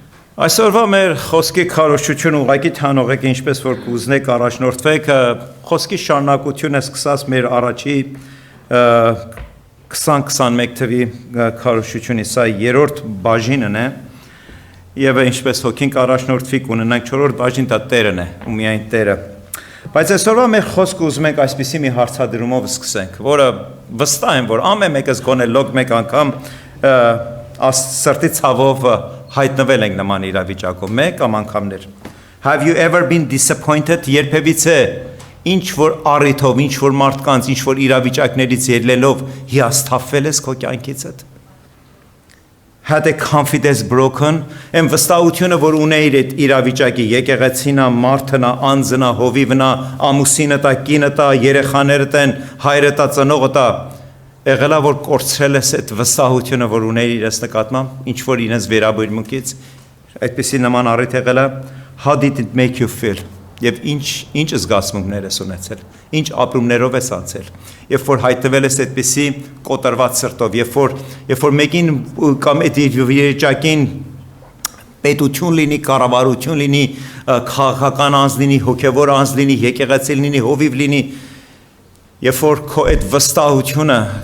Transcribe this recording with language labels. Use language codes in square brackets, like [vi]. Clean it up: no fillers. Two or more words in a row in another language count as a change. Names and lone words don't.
[hy] Այսօրվա մեր խոսքի քարոզչությունը ուղղակի թանողեք ինչպես որ կուզնեք առաջնորդվեք խոսքի շարունակությունը սկսած մեր առաջի 20-21 թվի քարոզչությունից սա երրորդ բաժինն է եւ ինչպես հոգին առաջնորդվի կունենանք չորրորդ բաժին դա Տերն է ու միայն Տերը բայց այսօրվա մեր խոսքը ուզում ենք այսպիսի մի հարցադրումով սկսենք որը վստահ եմ որ ամեն մեկս գոնե լոկ մեկ անգամ սրտի ցավով հայտնվել ենք նման իրավիճակում մեկ կամ անգամներ [en] Have you ever been disappointed [hy] երբևիցե ինչ որ առիթով ինչ որ մարդկանց ինչ որ իրավիճակներից ելնելով հիասթափվել ես քո կյանքիցդ [en] Had a confidence broken and [hy] վստահությունը որ ունեիր այդ իրավիճակի եկեղեցինա մարդնա անձնա հովիվնա ամուսինը տա կինը տա երեխաներդ են հայրը տա ծնողը տա Եղելա որ կորցրել ես այդ վստահությունը որ ունեիր իրենց նկատմամբ ինչ որ իրենց վերաբերմունքից այդպեսի նման առիթ եղելա [en] How did it make you feel [hy] եւ ինչ զգացմունքներ ես ունեցել ինչ ապրումներով ես անցել երբ որ հայտնվել ես այդպեսի կոտրված սրտով երբ որ մեկին կամ այդ իրավիճակին պետություն լինի կառավարություն լինի քաղաքական անձ լինի հոգեվոր անձ լինի եկեղեցի լինի հովիվ լինի երբ որ քո այդ վստահությունը